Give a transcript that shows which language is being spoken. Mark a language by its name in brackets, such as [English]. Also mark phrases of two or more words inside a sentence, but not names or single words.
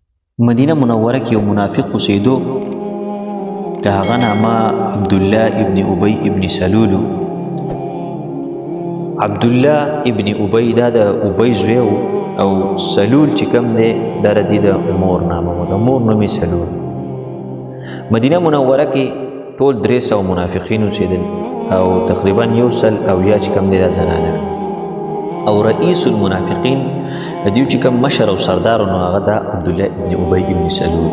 [Pashto] مدینه منوره کې یو منافق اوسېدو، د هغه نامه عبدالله ابن ابی ابن سلول. عبدالله ابن ابی دا د ابی زوی او سلول چې کوم دی دا د مور نامه و، د مور نوم یې سلول. مدینه منوره کې ټول 300 منافقین اوسېدل او تقریبا 100 او یا چې کوم دی دا زنانه او [Arabic] رئیس المنافقین [Pashto] د دې چې کوم مشر او سردار نو هغه دا عبدالله ابن ابی ابن سلول.